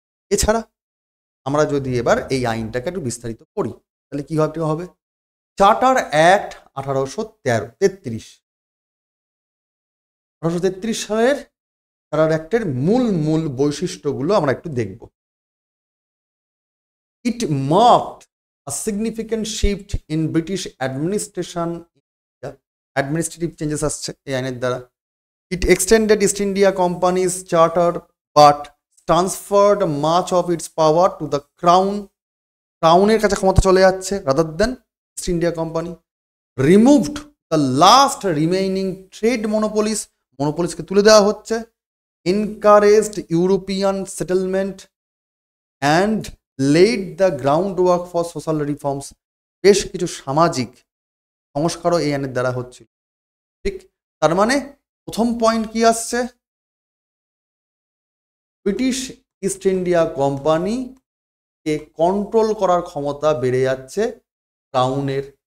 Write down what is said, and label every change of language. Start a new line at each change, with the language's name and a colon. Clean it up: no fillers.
Bangla: এছাড়া আমরা যদি এবার এই আইনটাকে একটু বিস্তারিত পড়ি, তাহলে কি হবে? চার্টার অ্যাক্ট 1833 সালের চার্টার অ্যাক্টের মূল বৈশিষ্ট্যগুলো আমরা একটু দেখব।
English: It marked a significant shift in British administration, administrative changes
Bangla: আসছে এই আইনের দ্বারা।
English: It extended East India Company's charter but transferred much of its power to the crown.
Bangla: ক্রাউনের কাছে ক্ষমতা চলে যাচ্ছে
English: rather than East India Company. Removed the last remaining trade monopoliesকে
Bangla: তুলে দেওয়া হচ্ছে।
English: Encouraged European settlement and laid the groundwork for social reforms.
Bangla: বেশ কিছু সামাজিক সংস্কারও এই আইনের দ্বারা হচ্ছিল, ঠিক। তার মানে প্রথম পয়েন্ট কি আসছে? ব্রিটিশ ইস্ট ইন্ডিয়া কোম্পানিকে কন্ট্রোল করার ক্ষমতা বেড়ে যাচ্ছে ক্রাউনের।